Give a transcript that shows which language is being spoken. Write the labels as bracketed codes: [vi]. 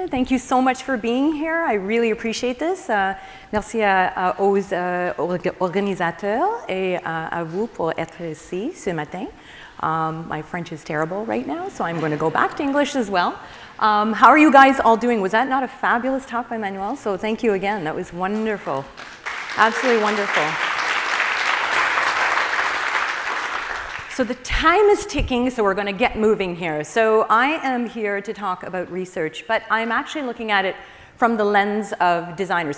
[en] Thank you so much for being here. I really appreciate this. [fr] Merci aux organisateurs et à vous pour être ici ce matin. [en] My French is terrible right now, so I'm going to go back to English as well. How are you guys all doing? Was that not a fabulous talk by Manuel? So thank you again. That was wonderful. Absolutely wonderful. So the time is ticking, so we're going to get moving here. So I am here to talk about research, but I'm actually looking at it from the lens of designers.